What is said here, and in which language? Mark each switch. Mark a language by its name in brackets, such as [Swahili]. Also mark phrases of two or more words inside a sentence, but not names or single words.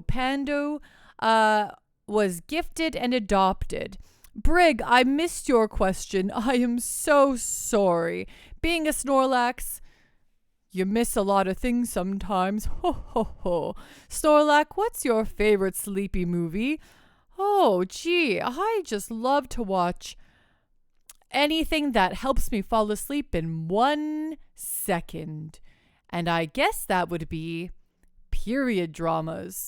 [English] Pando was gifted and adopted. Brig, I missed your question. I am so sorry. Being a Snorlax, you miss a lot of things sometimes. Ho, ho, ho. Snorlax, what's your favorite sleepy movie? Oh, gee, I just love to watch anything that helps me fall asleep in 1 second. And I guess that would be period dramas.